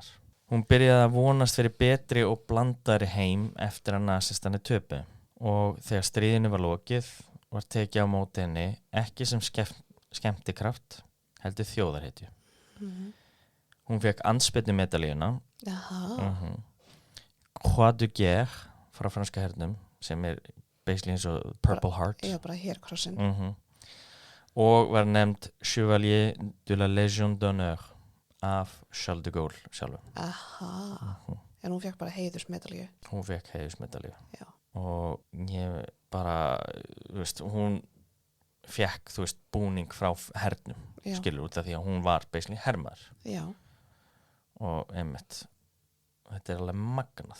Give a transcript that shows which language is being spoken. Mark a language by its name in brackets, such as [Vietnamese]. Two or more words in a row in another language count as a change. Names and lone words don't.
[Icelandic] Hún byrjaði að vonast fyrir betri og blandaðri heim eftir að nasistani töpu og þegar stríðinu var lokið var tekið á móti henni ekki sem skemmtikraft, heldur þjóðarhetju. Hún fekk andspyrnumedalíuna Croix de Guerre frá franska hernum sem basically eins og Purple Heart. Já, bara herkrossin. Og var nefnd Chevalier de la Légion d'honneur af Charles de Gaulle sjálfum. En hún fekk bara heiðursmedalíu. Hún fekk heiðursmedalíu. Já. Og ég bara, þú veist, hún fekk, þú veist, búning frá hernum, skilur út af því að hún var basically hermaður. Já. Og einmitt, þetta alveg magnað.